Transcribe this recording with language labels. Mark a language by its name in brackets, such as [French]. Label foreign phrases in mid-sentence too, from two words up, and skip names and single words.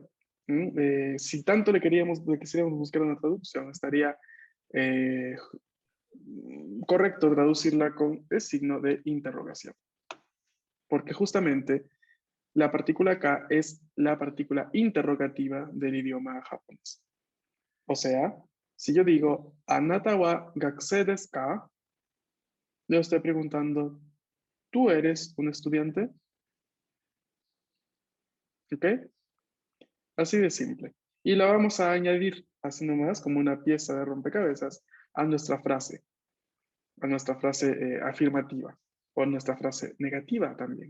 [Spanish] Si tanto le quisiéramos buscar una traducción, estaría eh, correcto traducirla con el signo de interrogación. Porque justamente la partícula K es la partícula interrogativa del idioma japonés. O sea, si yo digo, [Japanese] あなたは学生ですか, [Spanish] yo estoy preguntando, ¿tú eres un estudiante? ¿Ok? Así de simple. Y la vamos a añadir así nomás como una pieza de rompecabezas a nuestra frase afirmativa o a nuestra frase negativa también.